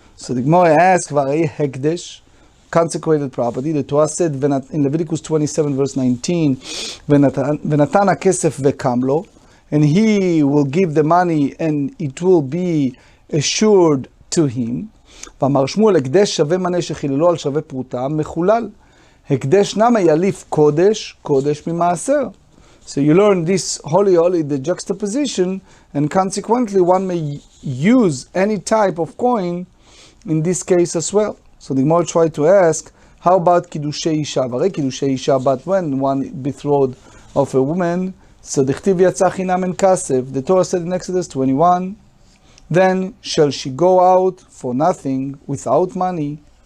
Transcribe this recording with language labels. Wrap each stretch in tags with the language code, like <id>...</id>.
<en>So the Gemara asks, Varei Hekdesh, consecrated property. The Torah said in Leviticus 27, verse 19,</en> <he>Venatan HaKesef vekamlo,</he> <en>and he will give the money and it will be assured to him.</en> <he>ואמר שמואל, הקדש שווה מנה שחיללו על שווה פרוטה, מחולל. הקדש נמה יליף קודש, קודש ממעשר.</he> <en>So you learn this holy, the juxtaposition, and consequently one may use any type of coin in this case as well. So the Gemara tried to ask, how about Kiddushay Isha? Kiddushay Isha, but when one betrothed of a woman, so the Chtiv</en> <he>Yatzah Chinam en Kasef,</he> <en>the Torah said in Exodus 21, then shall she go out for nothing, without money.</en>